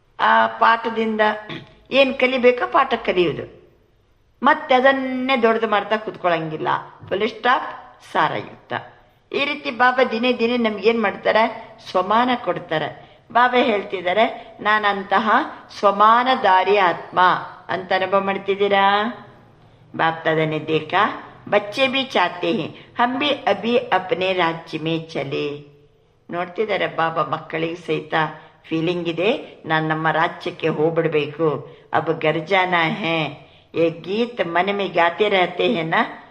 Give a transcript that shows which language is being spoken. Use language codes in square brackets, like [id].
[kn] ಆ ಪಾಠದಿಂದ ಏನ್ ಕಲಿಬೇಕೋ ಪಾಠ ಕಲಿಯುವುದು, ಮತ್ತೆ ಅದನ್ನೇ ದೊಡ್ಡದು ಮಾಡ್ತಾ ಕುತ್ಕೊಳ್ಳಂಗಿಲ್ಲ. Full stop, ಸಾರಯುಕ್ತ. ಈ ರೀತಿ ಬಾಬಾ ದಿನೇ ದಿನೇ ನಮ್ಗೇನ್ ಮಾಡ್ತಾರೆ? ಸ್ವಮಾನ ಕೊಡ್ತಾರೆ. ಬಾಬಾ ಹೇಳ್ತಿದ್ದಾರೆ, ನಾನಂತಹ ಸ್ವಮಾನದಾರಿ ಆತ್ಮ ಅಂತ ಅನುಭವ ಮಾಡ್ತಿದ್ದೀರಾ? [hi] बाप दादा ने देखा बच्चे भी चाहते हैं हम भी अभी अपने राज्य में चले. [kn] ನೋಡ್ತಿದ್ದಾರೆ ಬಾಬಾ ಮಕ್ಕಳಿಗೆ ಸಹಿತ ಫೀಲಿಂಗ್ ಇದೆ, ನಾನು ನಮ್ಮ ರಾಜ್ಯಕ್ಕೆ ಹೋಗ್ಬಿಡ್ಬೇಕು. [hi] अब घर जाना है, ये गीत मन में गाते रहते हैं ना.